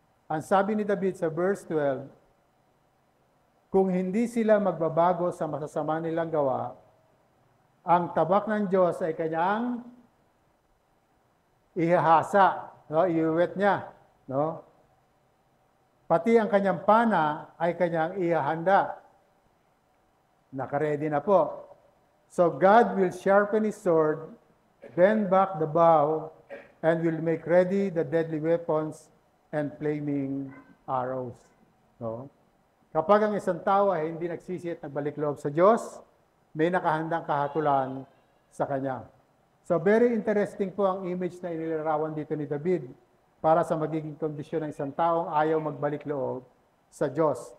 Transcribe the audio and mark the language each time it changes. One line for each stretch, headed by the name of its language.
Filipino: Ang sabi ni David sa verse 12, kung hindi sila magbabago sa masasama nilang gawa, ang tabak ng Diyos ay kanyang ihahasa, no? Iuwet niya, no? Pati ang kanyang pana ay kanyang ihahanda. Nakaredy na po.
English: So God will sharpen His sword, bend back the bow, and will make ready the deadly weapons and flaming arrows.
Filipino: No? Kapag ang isang tao ay hindi nagsisi at nagbalik loob sa Diyos, may nakahandang kahatulan sa Kanya. So
English: very interesting
Filipino: po ang image na inilarawan dito ni David para sa magiging kondisyon ng isang taong ayaw magbalik loob sa Diyos.